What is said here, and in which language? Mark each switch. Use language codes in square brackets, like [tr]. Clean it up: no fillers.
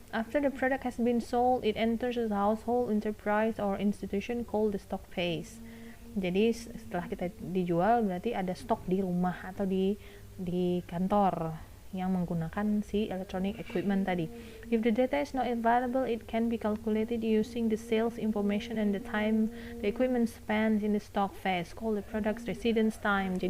[en] After the product has been sold, it enters a household, enterprise, or institution called the stock phase. [id] Jadi setelah kita dijual, berarti ada stok di rumah atau di kantor yang menggunakan si electronic equipment tadi. [en] If the data is not available, it can be calculated using the sales information and the time the equipment spends in the stock phase, called the product's residence time.